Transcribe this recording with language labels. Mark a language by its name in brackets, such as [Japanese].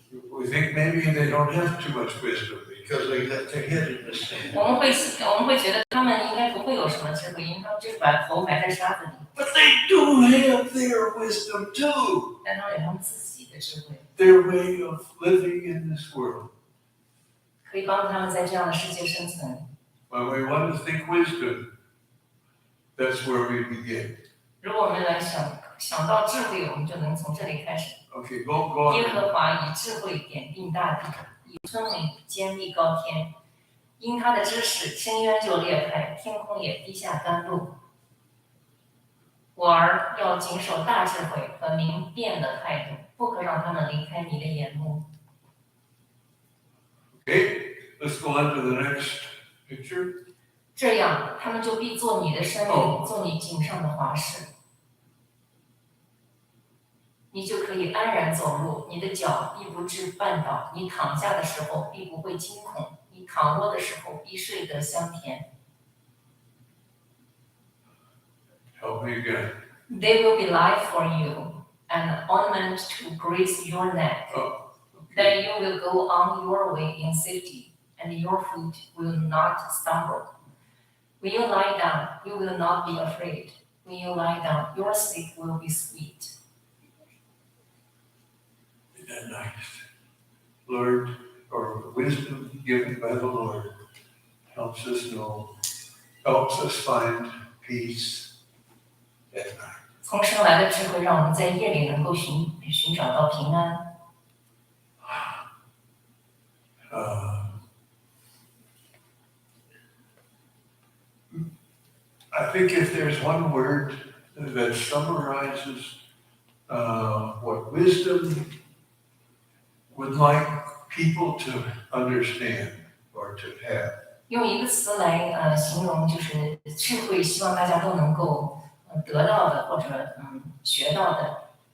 [English] We think maybe they don't have too much wisdom because they got their head in the sand. [Chinese] 我们会觉得他们应该不会有什么智慧，因为他们就是把头埋在沙子里， [English] But they do have their wisdom too, [Chinese] 但他们有他们自己的智慧， [English] their way of living in this world. [Chinese] 可以帮助他们在这样的世界生存。 [English] When we want to think wisdom, that's where we begin. [Chinese] 如果我们来想到智慧，我们就能从这里开始。 [English] Okay, go [Chinese] 耶 [English] on. [Chinese] 和华以智慧点定大地，以聪明坚立高天。因他的知识，深渊就裂开，天空也滴下甘露。我儿要谨守大智慧和明辨的态度，不可让他们离开你的眼目。 [English] Okay, let's go on to the next picture. [Chinese] 这样，他们就必做你的生命，做你颈上的华饰。你就可以安然走路，你的脚必不致绊倒。你躺下的时候必不会惊恐，你躺卧的时候必睡得香甜。 [English] Help me again. They will be life for you, an ornament to grace your neck. Oh, Then you will go on your way in safety, and your foot will not stumble. When you lie down, you will not be afraid. When you lie down, your sleep will be sweet. isn't that nice? Lord, or wisdom given by the Lord helps us find peace at night. [Chinese] 从生来的智慧，让我们在夜里能够寻找到平安。 [English] I think if there's one word that summarizes what wisdom would like people to understand or to have, [Chinese] 用一个词来形容，就是智慧，希望大家都能够得到的，或者学到的